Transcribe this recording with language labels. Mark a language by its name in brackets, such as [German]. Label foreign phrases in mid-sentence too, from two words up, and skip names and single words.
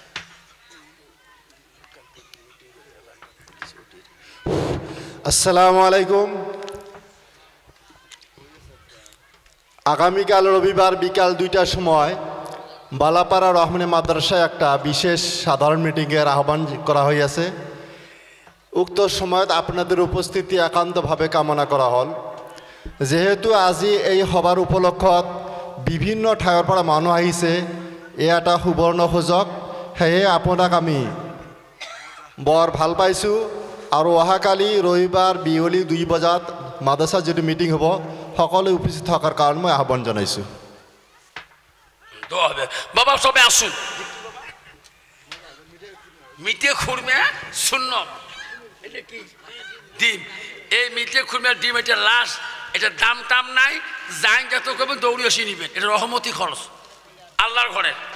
[Arabic] السلام عليكم. [Bangla] আগামীকাল রবিবার বিকাল 2টার সময় বালাপাড়া রহমানী মাদ্রাসায় একটা বিশেষ সাধারণ মিটিংয়ের আহ্বান করা হয়েছে। [Assamese] উক্ত সময়ত আপনাদের উপস্থিতি একান্তভাৱে কামনা কৰা হ'ল। যেহেতু আজি এই সভাৰ উপলক্ষত বিভিন্ন ঠাইৰ পৰা মানুহ আহিছে, এয়া এটা সুবৰ্ণ সুযোগ। সেয়ে আপোনাক আমি বৰ ভাল পাইছোঁ আৰু অহাকালি ৰবিবাৰ বিয়লি 2 বজাত মাদ্ৰাসাত যিটো মিটিং হ'ব, সকলো উপস্থিত থকাৰ কাৰণে মই আহ্বান জনাইছোঁ। [Bangla] বাবা সবে আসুন, মিটে খুরমে শূন্য ডিম, এই মিটে খুরমে ডিম এটা লাস্ট, এটা দাম টাম নাই, যাই যত করবেন দৌড়ি এসে নিবেন, এটা রহমতি খরচ আল্লাহর ঘরে।